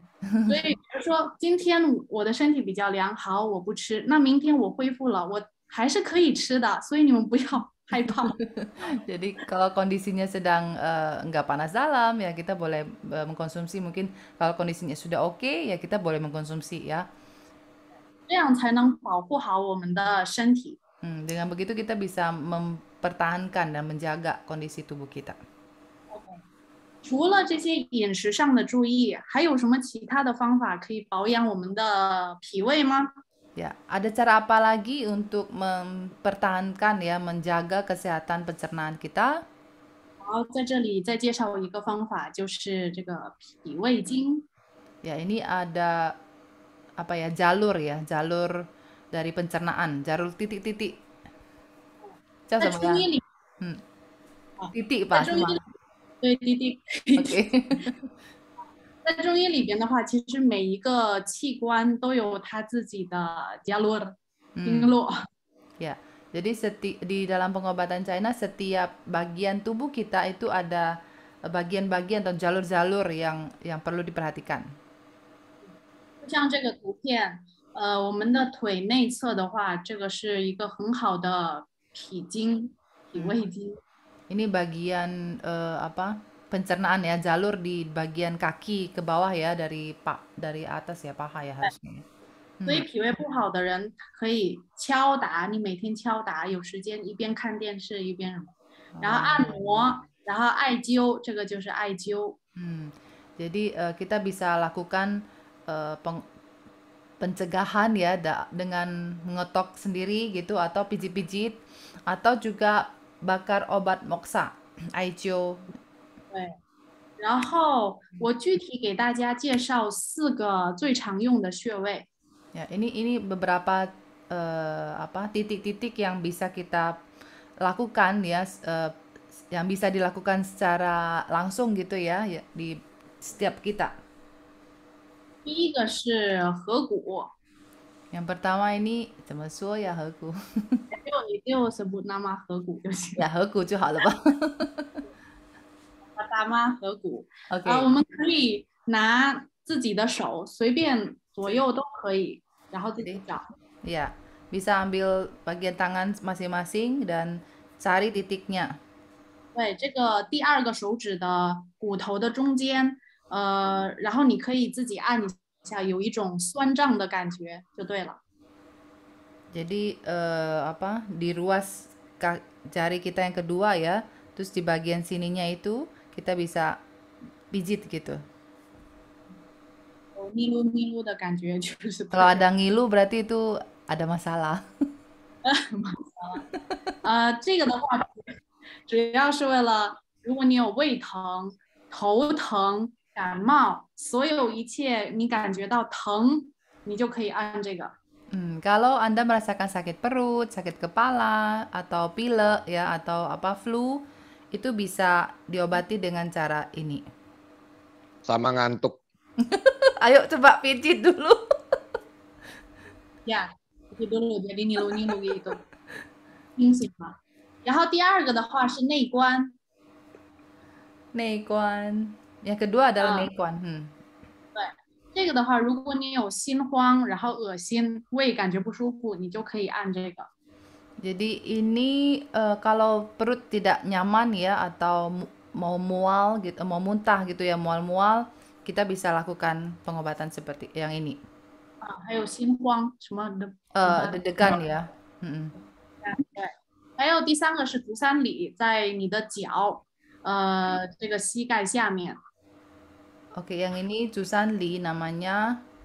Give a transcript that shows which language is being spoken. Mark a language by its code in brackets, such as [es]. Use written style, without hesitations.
[zh] 所以比如说今天我的身体比较凉，好，我不吃，那明天我恢复了，我还是可以吃的，所以你们不要害怕。 [id] Jadi kalau kondisinya sedang nggak panas dalam ya kita boleh mengkonsumsi, mungkin kalau kondisinya sudah oke ya kita boleh mengkonsumsi ya. [zh] 这样才能保护好我们的身体。 [id] Dengan begitu kita bisa mempertahankan dan menjaga kondisi tubuh kita. [zh] 除了这些饮食上的注意，还有什么其他的方法可以保养我们的脾胃吗？ [id] Ya, ada cara apa lagi untuk mempertahankan ya, menjaga kesehatan pencernaan kita? [zh] 好，在这里再介绍一个方法，就是这个脾胃经。 [id] Ya, ini ada apa ya, jalur dari pencernaan, jalur titik-titik. [zh] 叫什么呀？在中医里， titik吧，是吗？对，滴滴。 [en] OK [zh] 在中医里边的话，其实每一个器官都有它自己的jalur 经络。 [id] Ya, jadi di dalam pengobatan China setiap bagian tubuh kita itu ada bagian-bagian atau jalur-jalur yang perlu diperhatikan. [zh] 就像这个图片，我们的腿内侧的话，这个是一个很好的脾经、脾胃经。 [id] Ini bagian pencernaan ya, jalur di bagian kaki ke bawah ya, dari atas ya, paha ya harusnya. [zh] 所以脾胃不好的人可以敲打，你每天敲打，有时间一边看电视一边什么，然后按摩，然后艾灸，这个就是艾灸。 [id] Jadi kita bisa lakukan pencegahan ya dengan mengetok sendiri gitu, atau pijit-pijit, atau juga bakar obat moksa, 艾灸。 [zh] 对，然后我具体给大家介绍4个最常用的穴位。 [id] Ya, ini beberapa titik-titik yang bisa kita lakukan ya, yang bisa dilakukan secara langsung gitu ya, di setiap kita. [zh] 第一个是合谷。 [id] Yang pertama ini [zh] 怎么说呀？合谷。你就 [id] sebut nama [zh] 合谷就行。 Ya, 合谷就好了吧。大妈合谷。 [en] OK。 [zh] 我们可以拿自己的手随便左右都可以，然后自己找。 [id] Ya, bisa ambil bagian tangan masing-masing dan cari titiknya. [zh] 对，这个第2个手指的骨头的中间，然后你可以自己按一下，有一种酸胀的感觉就对了。 [id] Jadi di ruas jari kita yang kedua ya, terus di bagian sininya itu kita bisa pijit gitu. [zh] 有尼噜的感觉就是。 [id] Kalau ada ngilu berarti itu ada masalah. [zh] 这个的话主要是为了，如果你有胃疼、头疼、感冒，所有一切你感觉到疼，你就可以按这个。 [id] Kalau Anda merasakan sakit perut, sakit kepala, atau pilek ya, atau flu, itu bisa diobati dengan cara ini. Sama ngantuk. Ayo coba pijit dulu. Ya, pijit dulu jadi nilu gitu. [zh] 清醒了。然后第2个的话是内关。内关。 [id] Yang kedua adalah 内关。 [zh] 对，这个的话，如果你有心慌，然后恶心、胃感觉不舒服，你就可以按这个。 [id] Jadi ini kalau perut tidak nyaman ya atau mau mual gitu, mau muntah gitu ya, mual-mual, kita bisa lakukan pengobatan seperti yang ini. [zh] 还有心慌什么的， [id] Deg-degan ya. Mm-mm. [zh] 对，还有第三个是足三里，在你的脚，这个膝盖下面， [id] Oke, yang ini Jusan Li namanya.